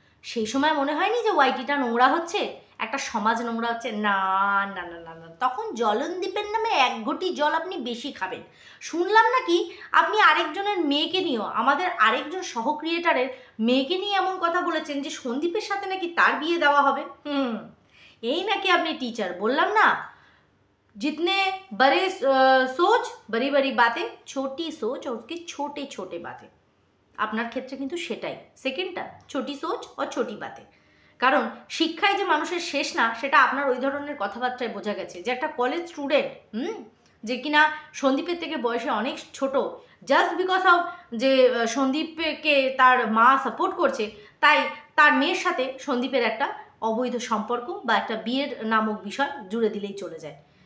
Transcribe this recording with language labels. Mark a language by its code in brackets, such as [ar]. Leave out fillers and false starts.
[bn] সেই সময় মনে হয়নি যে ওয়াইটিটা নোংরা হচ্ছে, একটা সমাজ নোংরা হচ্ছে? না না না না না, তখন জলনদীপের নামে এক ঘটি জল আপনি বেশি খাবেন। শুনলাম নাকি আপনি আরেকজনের মেয়েকে নিয়েও, আমাদের আরেকজন সহ ক্রিয়েটারের মেয়েকে নিয়ে এমন কথা বলেছেন যে সন্দীপের সাথে নাকি তার বিয়ে দেওয়া হবে। এই নাকি আপনি টিচার? বললাম না, [hi] जितने बड़े सोच बड़ी बड़ी बातें, छोटी सोच और उसके छोटे छोटे बातें। [bn] আপনার ক্ষেত্রে কিন্তু সেটাই সেকেন্ডটা, [hi] ছোটি সোচ ও ছোটি বাতে। [bn] কারণ শিক্ষায় যে মানুষের শেষ না, সেটা আপনার ওই ধরনের কথাবার্তায় বোঝা গেছে। যে একটা কলেজ স্টুডেন্ট, যে কিনা সন্দীপের থেকে বয়সে অনেক ছোট, জাস্ট বিকজ অফ যে সন্দীপকে তার মা সাপোর্ট করছে, তাই তার মেয়ের সাথে সন্দীপের একটা অবৈধ সম্পর্ক বা একটা বিয়ের নামক বিষয় জুড়ে দিলেই চলে যায়।